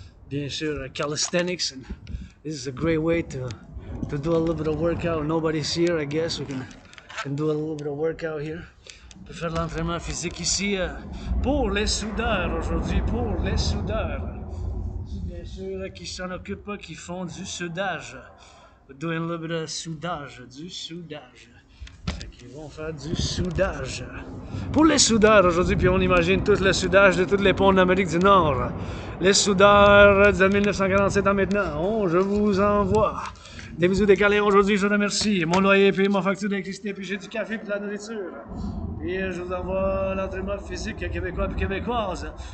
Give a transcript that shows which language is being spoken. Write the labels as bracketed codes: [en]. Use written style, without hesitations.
[fr] bien sûr, [en] calisthenics, and this is a great way to do a little bit of workout. Nobody's here, I guess. We can do a little bit of workout here. [fr] On peut faire de l'entraînement physique ici pour les soudeurs aujourd'hui, pour les soudeurs. Bien sûr, qui s'en occupent, qui font du soudage. [en] We're doing a little bit of soudage, [fr] du soudage. Fait qu'ils vont faire du soudage. Pour les soudeurs aujourd'hui, puis on imagine tout le soudage de tous les ponts d'Amérique du Nord. Les soudeurs de 1947 à maintenant. Oh, je vous envoie des bisous décalés aujourd'hui, je vous remercie. Mon loyer, puis ma facture d'électricité, puis j'ai du café, puis de la nourriture. Puis je vous envoie l'entraînement physique québécois et québécoise.